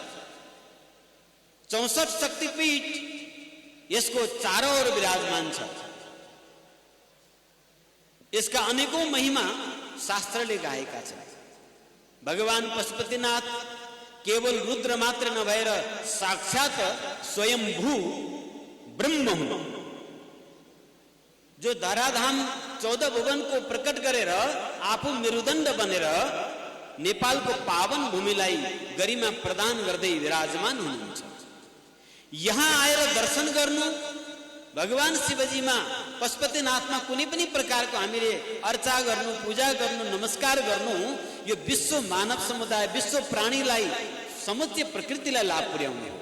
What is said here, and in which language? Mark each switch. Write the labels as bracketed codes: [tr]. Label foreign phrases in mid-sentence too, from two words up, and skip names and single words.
[ne] 64 शक्तिपीठ यसको चारौं विराजमान छ। यसका अनेकौं महिमा शास्त्रले गाएका छन्। भगवान पशुपतिनाथ केवल रुद्र मात्र नभएर साक्षात स्वयंभू ब्रह्म हुन्, जो धराधाम 14 भुवन को प्रकट गरेर आफू मेरुदण्ड बनेर नेपालको पावन भूमिलाई गरिमा प्रदान गर्दै विराजमान हुनुहुन्छ। यहाँ आएर दर्शन गर्नु, भगवान शिवजीमा पशुपतिनाथमा कुनै पनि प्रकारको हामीले अर्चा गर्नु, पूजा गर्नु, नमस्कार गर्नु, यो विश्व मानव समुदाय, विश्व प्राणीलाई, समुच्चय प्रकृतिलाई लाभ पुर्याउने हो।